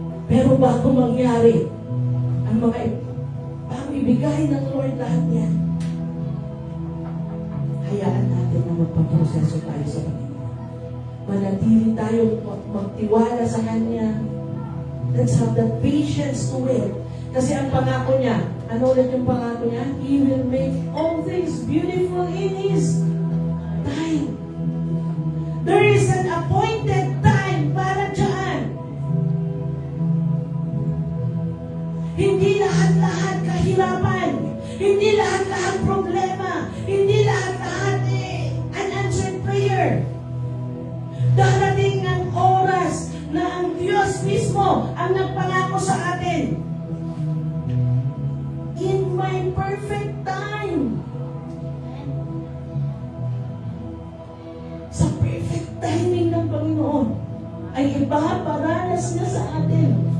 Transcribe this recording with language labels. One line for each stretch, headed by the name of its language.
Filipino: Pero bago mangyari, bago ibigay ng Lord lahat yan, hayaan natin na magpaproseso tayo sa Panginoon. Manatili tayo magtiwala sa Kanya.
English: Let's have that patience to wait.
Filipino: Kasi ang pangako niya, ano ulit yung pangako niya?
English: He will make all things beautiful in His time. There is an appointed time
Filipino: para dyan. Hindi lahat-lahat kahirapan. Hindi lahat-lahat problema. Hindi lahat-lahat unanswered prayer. Darating ang oras na ang Diyos mismo ang nagpangako sa atin.
English: In my perfect time.
Filipino: Sa perfect timing ng Panginoon ay ipaparanas niya sa atin.